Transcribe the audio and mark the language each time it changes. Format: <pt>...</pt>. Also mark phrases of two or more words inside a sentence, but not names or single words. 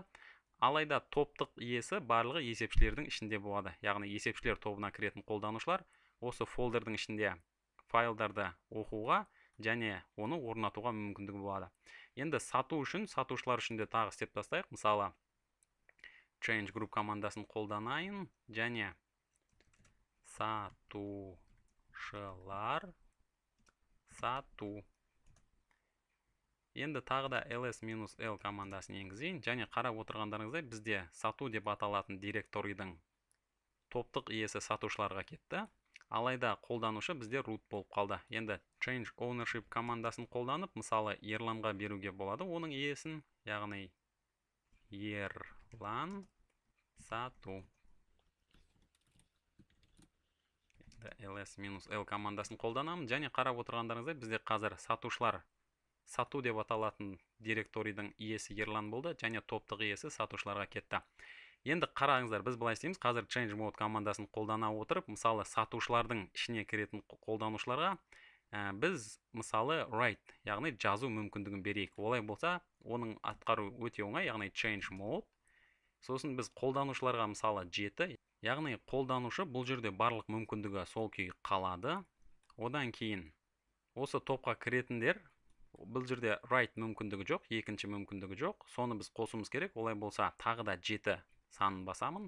<kk>Алайда топтық иесі барлығы есепшілердің ішінде болады. Яғни есепшілер тобына кіретін қолданушылар осы фолдердің ішінде файлдарды оқуға және оны орнатуға мүмкіндігі болады. Енді сату үшін, сатушылар үшін де тағы істеп тастайық. Мысалы,</kk> <en>change group</en> <kk>командасын қолданайын және сатушылар сату. Енді тағы да ls-l командасын енгізейін және қарап отырғандарыңыздай бізде сату деп аталатын директорийдің топтық иесі сатушыларға кетті. Алайда қолданушы бізде root болып қалды. Енді</kk> <en>change ownership</en> <kk>командасын қолданып, мысалы Ерланға беруге болады оның иесін, яғни Ерлан сату. ls-l командасын қолданамын және қарап отырғандарыңыздай бізде қазір сатушылар сату деп аталатын директорийдің иесі Ерлан болды және топтық иесі сатушыларға кетті. Енді қараңыздар, біз былай істейміз. Қазір</kk> <en>change mode</en> <kk>командасын қолдана отырып, мысалы сатушылардың ішіне кіретін қолданушыларға біз мысалы write, яғни жазу мүмкіндігін берейік. Олай болса, оның атқару өте оңай, яғни</kk> <en>change mode.</en> <kk>Сосын біз қолданушыларға мысалы 7, яғни қолданушы бұл жерде барлық мүмкіндігі сол күйі қалады. Одан кейін осы топқа кіретіндер, бұл жерде write мүмкіндігі жоқ, екінші мүмкіндігі жоқ. Соны біз қосуымыз керек. Олай болса, тағы да 7 санын басамын.</kk>